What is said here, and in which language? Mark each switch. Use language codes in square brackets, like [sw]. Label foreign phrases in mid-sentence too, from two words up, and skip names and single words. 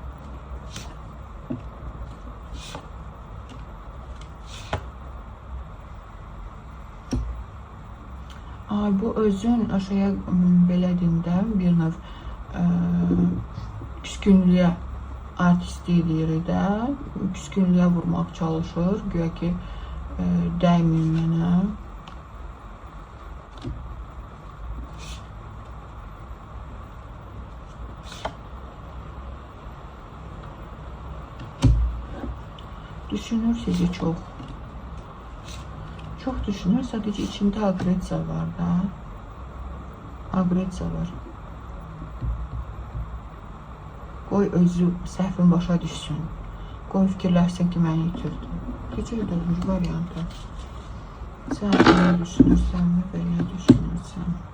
[az] Ay, bu özün aşağıya belədində bir növ küskünlüyə artistliyi deyir də, küskünlüyə vurmaq çalışır, güya ki, dəymin mənə. [tr] Düşünür sizi çok. Çok düşünür, sadece içinde agresiya var da. Agresiya var. [az] Qoy özü səhvin başa düşsün. Qoy fikirləşsin ki, məni itirdi. Keçir dördüncü variantı. Sən belə düşünürsən mi, belə düşünürsən?